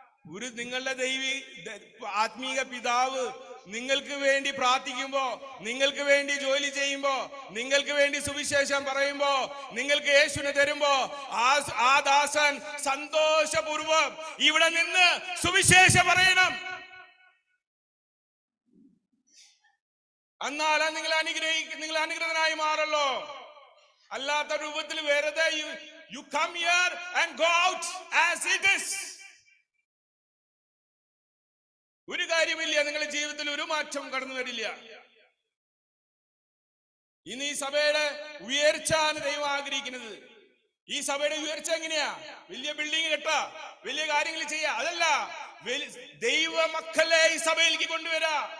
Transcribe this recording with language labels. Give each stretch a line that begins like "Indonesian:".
Malayalam: ഒരു നിങ്ങളുടെ ആത്മീക പിതാവ് നിങ്ങൾക്ക് വേണ്ടി പ്രാർത്ഥിക്കുമ്പോ, നിങ്ങൾക്ക് വേണ്ടി ജോലി ചെയ്യുമ്പോ, നിങ്ങൾക്ക് വേണ്ടി സുവിശേഷം പറയുമ്പോ, നിങ്ങൾക്ക് യേശുവിനെ തരുമ്പോ ആ ദാസൻ സന്തോഷപൂർവം ഇവിടെ നിന്ന് സുവിശേഷം പറയണം. എന്നാലാ നിങ്ങൾ അനുഗ്രഹീതനായി മാറല്ലോ. അല്ലാത്ത രൂപത്തിൽ വെറുതെ
English: you come here and go out as it is.
Malayalam: ഒരു കാര്യമില്ല, നിങ്ങളുടെ ജീവിതത്തിൽ ഒരു മാറ്റം കടന്നു വരില്ല. ഇന്ന് ഈ സഭയുടെ ഉയർച്ചയാണ് ദൈവം ആഗ്രഹിക്കുന്നത്. ഈ സഭയുടെ ഉയർച്ച എങ്ങനെയാ? വലിയ ബിൽഡിംഗ് കെട്ടാ, വലിയ കാര്യങ്ങൾ ചെയ്യാ, അതല്ല. ദൈവ മക്കളെ ഈ സഭയിലേക്ക് കൊണ്ടുവരാ.